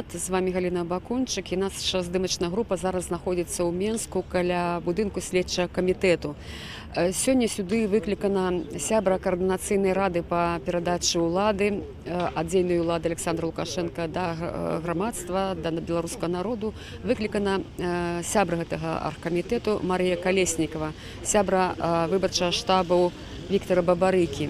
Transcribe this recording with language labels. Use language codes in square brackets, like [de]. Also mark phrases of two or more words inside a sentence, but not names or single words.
[be] З вами Галина Бакунчик і наша здымачная група зараз знаходиться ў Менску каля будынку следчага камітэту. Сёння сюды выклікана сябра каардынацыйнай рады па перадачы ўлады, адзельнай улады Александра Лукашенка да грамадства, да беларускага народу. Выклікана сябра гэтага аргкамітэту Марыя Калеснікова, сябра выбарчага штабу Віктора Бабарыкі.